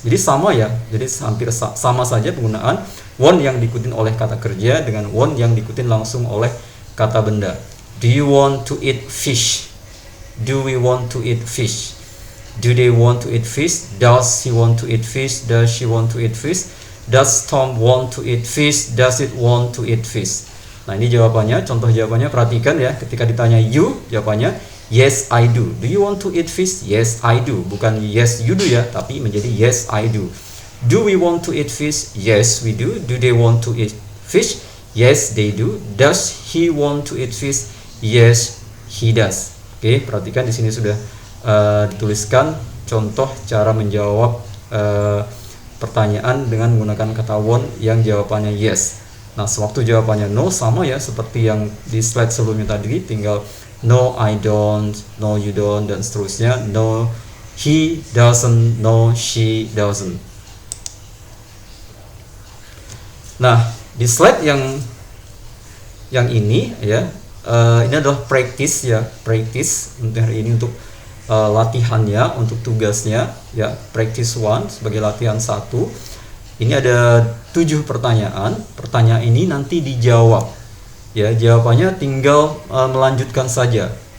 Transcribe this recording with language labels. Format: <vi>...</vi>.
<id>Jadi sama ya, jadi hampir sama saja penggunaan want yang diikutin oleh kata kerja dengan want yang diikutin langsung oleh kata benda.</id> <en>Do you want to eat fish? Do we want to eat fish? Do they want to eat fish? Does he want to eat fish? Does she want to eat fish? Does Tom want to eat fish? Does it want to eat fish?</en> <id>Nah, ini jawabannya, contoh jawabannya, perhatikan ya. Ketika ditanya you, jawabannya</id> <en>yes I do. Do you want to eat fish? Yes I do. Bukan yes you do ya,</en> <id>tapi menjadi</id> <en>yes I do. Do we want to eat fish? Yes we do. Do they want to eat fish? Yes they do. Does he want to eat fish? Yes he does.</en> <id>Oke, perhatikan di sini sudah dituliskan contoh cara menjawab pertanyaan dengan menggunakan kata want yang jawabannya yes. Nah, sewaktu jawabannya no, sama ya seperti yang di slide sebelumnya tadi, tinggal</id> <en>no, I don't, no, you don't,</en> <id>dan seterusnya.</id> <en>No, he doesn't, no, she doesn't.</en> <id>Nah, di slide yang ini ya, ini adalah practice ya, practice untuk hari ini, untuk latihannya, untuk tugasnya ya, practice 1 sebagai latihan 1. Ini ada 7 pertanyaan. Pertanyaan ini nanti dijawab ya, jawabannya tinggal melanjutkan saja.</id>